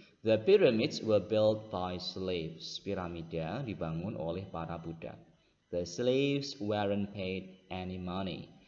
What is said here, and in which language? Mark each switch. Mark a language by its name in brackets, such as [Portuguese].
[English] The pyramids were built by slaves. [Indonesian] Piramida dibangun oleh para budak. [English] The slaves weren't paid any money.